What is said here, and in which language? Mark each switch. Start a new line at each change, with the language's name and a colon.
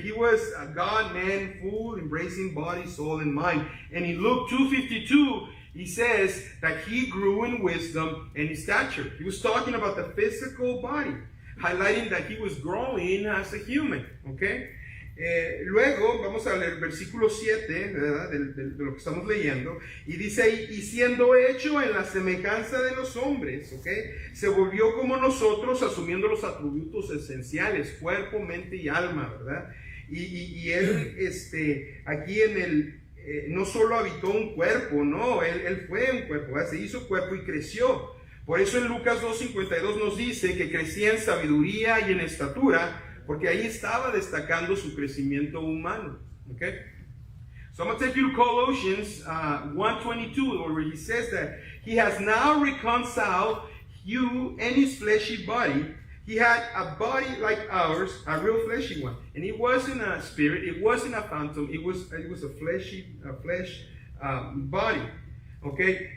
English: He was a God-man, full, embracing body, soul, and mind. And in Luke 2:52, he says that he grew in wisdom and in stature. He was talking about the physical body, highlighting that he was growing as a human, okay?
Spanish: Luego vamos a leer versículo 7, ¿verdad? De lo que estamos leyendo, y dice ahí, y siendo hecho en la semejanza de los hombres, ¿ok? Se volvió como nosotros, asumiendo los atributos esenciales, cuerpo, mente y alma, ¿verdad? Y él, aquí en el, no solo habitó un cuerpo, no, él fue un cuerpo, ¿verdad? Se hizo cuerpo y creció. Por eso en Lucas 2:52 nos dice que crecía en sabiduría y en estatura, porque ahí estaba destacando su crecimiento humano. Okay?
English: So I'm going to take you to Colossians 1:22, where he says that he has now reconciled you and his fleshy body. He had a body like ours, a real fleshy one. And it wasn't a spirit, it wasn't a phantom, it was a flesh body. Okay?